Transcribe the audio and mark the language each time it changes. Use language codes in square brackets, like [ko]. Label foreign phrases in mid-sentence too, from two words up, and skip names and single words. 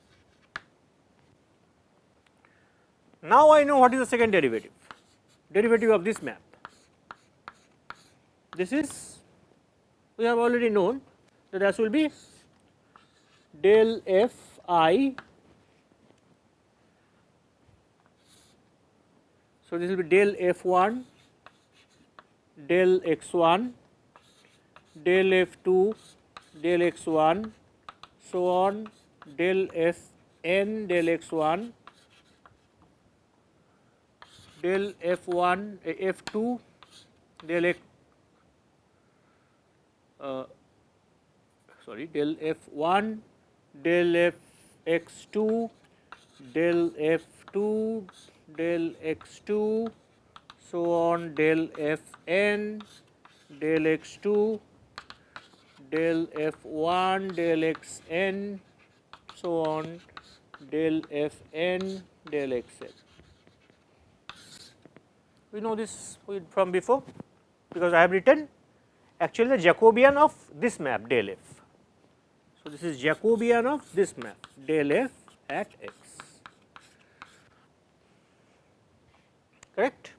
[en] Now, I know what is the second derivative of this map. This is, we have already known that this will be del fi. So, this will be del f1 del x1 del f2 del x1 so on del fn del x1 del f1 f2 del del f1 del fx2 del f2 del x2 so on del fn del x2 del f1 del xn so on del fn del xn. We know this from before because I have written actually the Jacobian of this map del f. So, this is Jacobian of this map del f at x, correct.